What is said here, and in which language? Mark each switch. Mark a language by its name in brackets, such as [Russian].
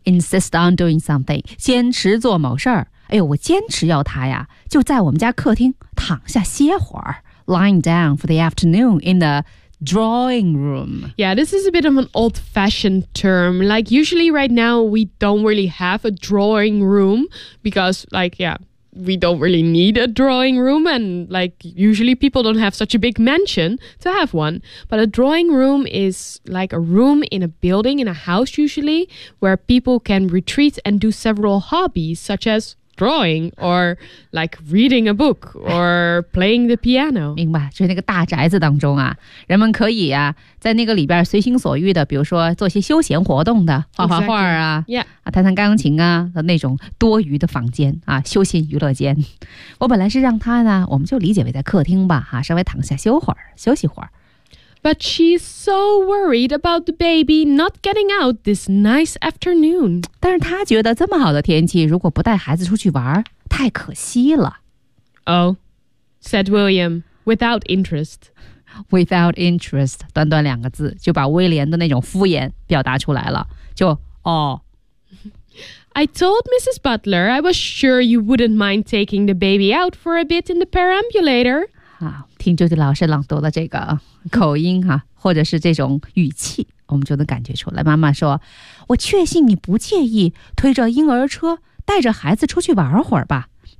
[English] Insist on doing something, [Chinese] 坚持做某事儿。哎呦，我坚持要她呀，就在我们家客厅躺下歇会儿。 [English] Lying down for the afternoon in the... Drawing room. Yeah, this is a bit of an old-fashioned term. Like, usually right now, we don't really have a drawing room because, like, yeah, we don't really need a drawing room. And, like, usually people don't have such a big mansion to have one. But a drawing room is like a room in a building, in a house usually, where people can retreat and do several hobbies, such asDrawing, or like reading a book, or playing the piano. [Chinese] 明白，就是那个大宅子当中啊，人们可以啊，在那个里边随心所欲的，比如说做些休闲活动的，画画画啊， [English] exactly. yeah. [Chinese] 啊，弹弹钢琴啊，那种多余的房间啊，休闲娱乐间。我本来是让他呢，我们就理解为在客厅吧，哈、啊，稍微躺下休会儿，休息会儿。 [English] But she's so worried about the baby not getting out this nice afternoon. [Chinese] 但是她觉得这么好的天气如果不带孩子出去玩太可惜了。 [English] Oh, said William, without interest. Without interest, [Chinese] 短短两个字就把威廉的那种敷衍表达出来了。就哦。 [English] I told Mrs. Butler I was sure you wouldn't mind taking the baby out for a bit in the perambulator. [Chinese] 听就是老师朗读的这个口音哈、啊，或者是这种语气，我们就能感觉出来。妈妈说：“我确信你不介意推着婴儿车带着孩子出去玩会儿吧。”